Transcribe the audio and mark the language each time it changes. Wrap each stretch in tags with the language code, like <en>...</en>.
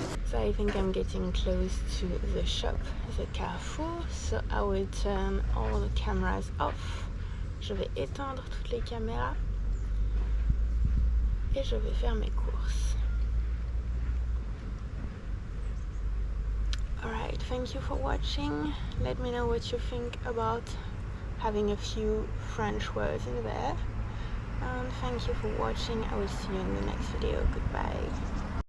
<en>So I think I'm getting close to the shop, the Carrefour, so I will turn all the cameras off.</en> <fr>Je vais éteindre toutes les caméras et je vais faire mes courses.</fr> <en>Alright, thank you for watching. Let me know what you think about having a few French words in there. And thank you for watching. I will see you in the next video. Goodbye.</en>